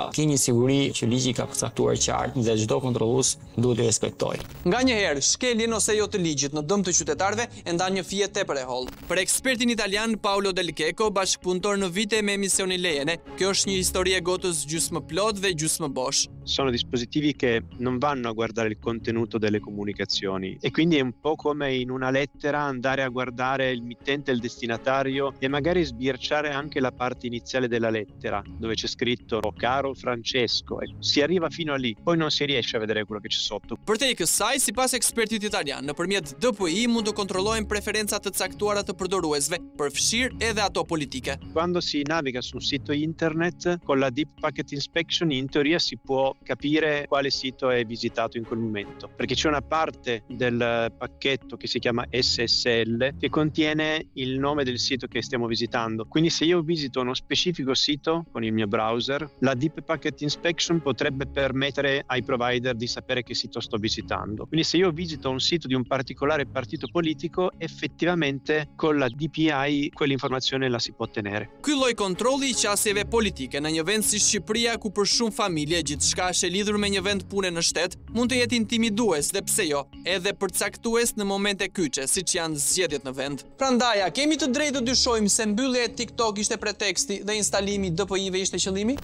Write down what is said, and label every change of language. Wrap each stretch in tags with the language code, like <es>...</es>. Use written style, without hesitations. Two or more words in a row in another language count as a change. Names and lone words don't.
<sq>Ka një siguri që ligji ka përcaktuar qartë dhe çdo kontrollues duhet i respektojë. Nganjëherë, shkeljen ose jo të ligjit në dëm të qytetarëve e ndan një fije tepër e hollë. Për ekspertin italian Paolo Del Checo, bashkëpunëtor në vite me emisionin Lejene, kjo është një histori e gotës gjysmë plot dhe gjysmë bosh.</sq> <it>Sono dispositivi che non vanno a guardare il contenuto delle comunicazioni e quindi è un po' come in una lettera andare a guardare il mittente e il destinatario e magari sbirciare anche la parte iniziale della lettera dove c'è scritto caro Francesco. Si arriva fino a lì, poi non si riesce a vedere quello che c'è sotto.</it> <sq>Përtej kësaj, sipas ekspertit italian, nëpërmjet DPI mund të kontrollohen preferencat të caktuara të përdoruesve, përfshirë edhe ato politiche.</sq> <it>Quando si naviga su un sito internet con la</it> <en>Deep Packet Inspection</en> <it>in teoria si può capire quale sito è visitato in quel momento, perché c'è una parte del pacchetto che si chiama SSL che contiene il nome del sito che stiamo visitando. Quindi se io visito uno specifico sito con il mio browser, la</it> <en>Deep Packet Inspection</en> <it>potrebbe permettere ai provider di sapere che sito sto visitando. Quindi se io visito un sito di un particolare partito politico, effettivamente con la DPI quell'informazione la si può ottenere.</it> <sq>Ky lloj kontrolli i qasjeve politike në një vend si Shqipëria, ku për shumë familje gjithçka është e lidhur me një vend pune në shtet, mund të jetë intimidues dhe pse jo, edhe përcaktues në momente kyçe, siç janë zgjedhjet në vend. Prandaj, a kemi të drejtë të dyshojmë se mbyllja e TikTok ishte preteksti dhe instalimi i DPI-ve ishte qëllimi?</sq>